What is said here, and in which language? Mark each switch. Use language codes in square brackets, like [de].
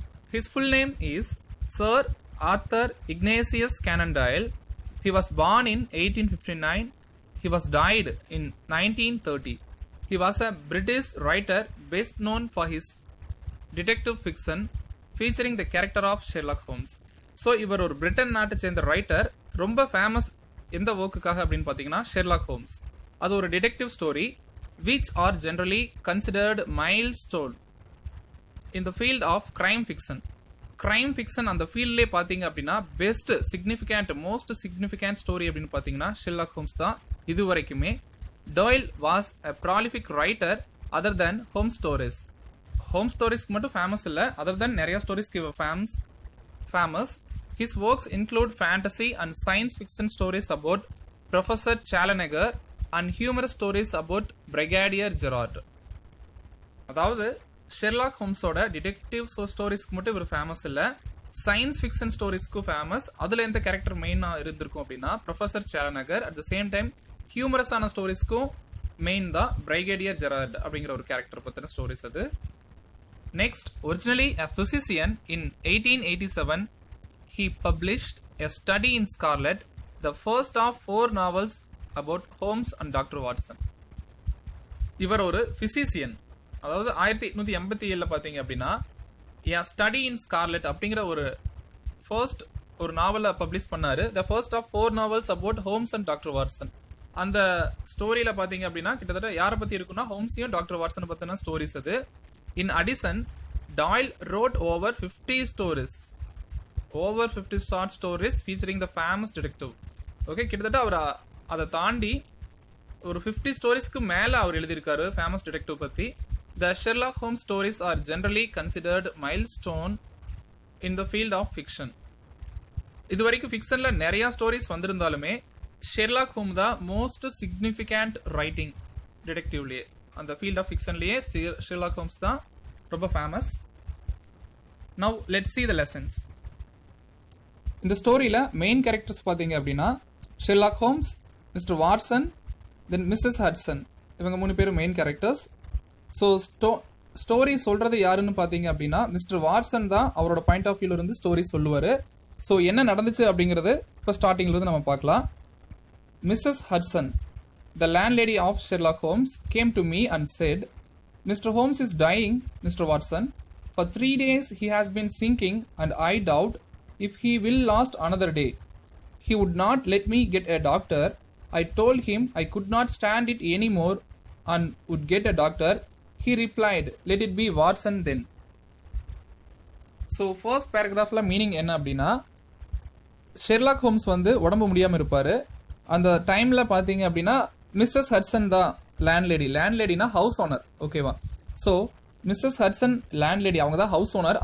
[en] His full name is Sir Arthur Ignatius Conan Doyle. He was born in 1859. He was died in 1930. He was a British writer best known for his detective fiction featuring the character of Sherlock Holmes. [ta] So இவர் ஒரு Britain நாட்டை சேர்ந்த writer. ரொம்ப famous எந்த ஒர்க்குக்காக அப்படின்னு பார்த்தீங்கன்னா Sherlock Holmes. அது ஒரு [en] Detective story which are generally considered milestone in the field of crime fiction. [ta] Crime fiction அந்த ஃபீல்ட்லேயே பார்த்தீங்க அப்படின்னா best significant most significant story அப்படின்னு பார்த்தீங்கன்னா ஷெர்லாக் ஹோம்ஸ் தான் இது வரைக்குமே. [en] Toil was a prolific writer other then home stories. [ta] Home ஸ்டோரிஸ்க்கு மட்டும் famous இல்லை, அதர் தென் நிறைய ஸ்டோரிஸ்க்கு famous. [en] His works include fantasy and science fiction stories about professor Challenger and humorous stories about brigadier Gerard. [ta] அதாவது Sherlock ஹோம்ஸோட detective ஸ்டோரிஸ்க்கு மட்டும் இவர் famous இல்லை, science fiction ஸ்டோரிஸ்க்கும் famous. அதில் எந்த character மெயினாக இருந்திருக்கும் அப்படின்னா professor சாலனகர். [en] at the same time [ta] ஹியூமரஸான ஸ்டோரிஸ்க்கும் main தான் பிரிகேடியர் ஜெரார்ட் அப்படிங்கிற ஒரு கேரக்டர் பற்றின ஸ்டோரிஸ் அது. [en] Next, originally a physician in 1887, he published a study in Scarlet, the first of 4 novels about Holmes and Dr. [ta] Watson. இவர் ஒரு ஃபிசிசியன். அதாவது 1887 பார்த்தீங்க அப்படின்னா ஸ்டடி இன் ஸ்கார்லெட் அப்படிங்கிற ஒரு ஃபர்ஸ்ட் ஒரு நாவலை பப்ளிஷ் பண்ணாரு. [en] The first of 4 novels about Holmes and doctor Watson. [ta] அந்த ஸ்டோரியில பார்த்தீங்க அப்படின்னா கிட்டத்தட்ட யாரை பத்தி இருக்குன்னா ஹோம்ஸையும் டாக்டர் வாட்சனை பத்தின ஸ்டோரிஸ் அது. [en] In addition, Doyle wrote over 50 stories, over 50 short stories featuring the famous detective. [ta] Okay, கிட்டத்தட்ட அவர் அதை தாண்டி ஒரு 50 ஸ்டோரிஸ்க்கு மேலே அவர் எழுதியிருக்காரு ஃபேமஸ் டிடெக்டிவ் பற்றி. [en] The Sherlock Holmes stories are generally considered milestone in the field of fiction. [ta] இது வரைக்கும் ஃபிக்ஷன்ல நிறைய ஸ்டோரிஸ் வந்திருந்தாலுமே ஷெர்லாக் ஹோம் தான் மோஸ்ட் சிக்னிஃபிகண்ட் ரைட்டிங் டிடெக்டிவ்லயே. அந்த ஃபீல்ட் ஆஃப் ஃபிக்ஷன்லயே ஷெர்லாக் ஹோம்ஸ் தான் ரொம்ப famous. [en] Now let's see the lessons. [ta] இந்த ஸ்டோரியில main characters பார்த்தீங்க அப்படின்னா ஷெர்லாக் ஹோம்ஸ், மிஸ்டர் வாட்சன், தென் மிஸ்ஸஸ் ஹட்சன். இவங்க 3 பேரும் மெயின் கேரக்டர்ஸ். ஸோ ஸ்டோரி சொல்றது யாருன்னு பார்த்தீங்க அப்படின்னா மிஸ்டர் வாட்சன் தான் அவரோட பாயிண்ட் ஆஃப் வியூல இருந்து ஸ்டோரி சொல்லுவார். ஸோ என்ன நடந்துச்சு அப்படிங்கிறது இப்போ ஸ்டார்டிங்ல இருந்து நம்ம பார்க்கலாம். [en] Mrs Hudson, the landlady of Sherlock Holmes, came to me and said, mister Holmes is dying, mister Watson. For 3 days he has been sinking and I doubt if he will last another day. He would not let me get a doctor. I told him I could not stand it anymore and would get a doctor. He replied, let it be Watson then. [ta] So first பேராகிராஃபில் meaning என்ன அப்படின்னா Sherlock Holmes வந்து உடம்பு முடியாமல் இருப்பார். அந்த டைமில் பார்த்தீங்க அப்படின்னா மிஸ்ஸஸ் ஹட்சன் தான் லேண்ட்லேடி. லேண்ட்லேடினா ஹவுஸ் ஓனர், ஓகேவா? ஸோ மிஸ்ஸஸ் ஹட்சன் லேண்ட்லேடி, அவங்க தான் ஹவுஸ் ஓனர்.